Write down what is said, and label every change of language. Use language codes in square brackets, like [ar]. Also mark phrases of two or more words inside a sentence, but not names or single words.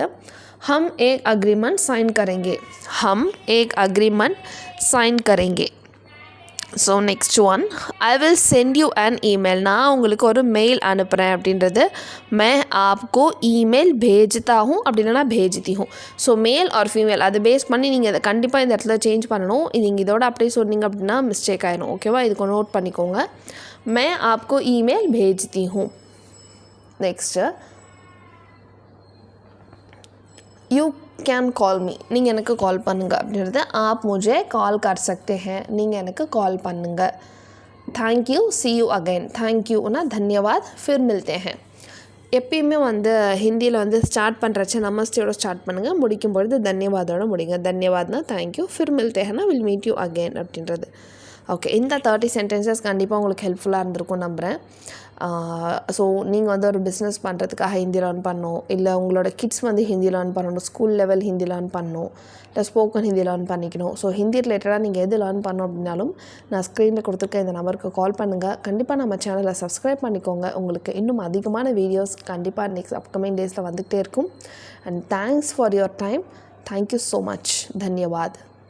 [hi] हम एक [en] agreement sign [hi] करेंगे. हम एक [en] agreement sign [hi] करेंगे. [en] So next one, I will send you an email. [ta] நான் உங்களுக்கு ஒரு மெயில் அனுப்புகிறேன் அப்படின்றது. [hi] मैं आपको ईमेल भेजता हूँ அப்படின்னா भेजती हूँ. [ta] ஸோ மேல் ஆர் ஃபீமேல் அதை பேஸ் பண்ணி நீங்கள் இதை கண்டிப்பாக இந்த இடத்துல சேஞ்ச் பண்ணணும். நீங்கள் இதோட அப்படியே சொன்னீங்க அப்படின்னா மிஸ்டேக் ஆயிடும். ஓகேவா, இதுக்கு நோட் பண்ணிக்கோங்க. [hi] मैं आपको ईमेल भेजती हूँ. [en] Next, you can call me. [ta] நீங்கள் எனக்கு கால் பண்ணுங்கள் அப்படின்றது. [hi] आप मुझे कॉल कर सकते हैं. [ta] நீங்கள் எனக்கு கால் பண்ணுங்கள். [en] thank you, see you again. थैंक யூனா [hi] धन्यवाद, फिर मिलते हैं. [ta] எப்பயுமே வந்து ஹிந்தியில் வந்து ஸ்டார்ட் பண்ணுறச்ச நமஸ்தேயோட ஸ்டார்ட் பண்ணுங்கள், முடிக்கும் பொழுது தன்யவாதோட முடிங்க. தன்யவாத்னா தேங்க்யூ, [hi] फिर मिलते हैना [en] will meet you again [ta] அப்படின்றது. ஓகே, இந்த 30 சென்டென்சஸ் கண்டிப்பாக உங்களுக்கு ஹெல்ப்ஃபுல்லாக இருந்திருக்கும் நம்புகிறேன். ஸோ நீங்கள் வந்து ஒரு பிஸ்னஸ் பண்ணுறதுக்காக ஹிந்தி லேர்ன் பண்ணணும், இல்லை உங்களோட கிட்ஸ் வந்து ஹிந்தி லேர்ன் பண்ணணும், [en] school level [ta] ஹிந்தி லேர்ன் பண்ணணும், இல்லை ஸ்போக்கன் ஹிந்தி லேர்ன் பண்ணிக்கணும். ஸோ ஹிந்தி ரிலேட்டடாக நீங்கள் எது லேர்ன் பண்ணணும் அப்படின்னாலும் நான் ஸ்க்ரீனில் கொடுத்துருக்க இந்த நம்பருக்கு கால் பண்ணுங்கள். கண்டிப்பாக நம்ம சேனலை சப்ஸ்கிரைப் பண்ணிக்கோங்க. உங்களுக்கு இன்னும் அதிகமான வீடியோஸ் கண்டிப்பாக [en] next upcoming daysil [ta] வந்துகிட்டே இருக்கும். [en] And thanks for your time. Thank you so much. [hi] தன்யவாத்.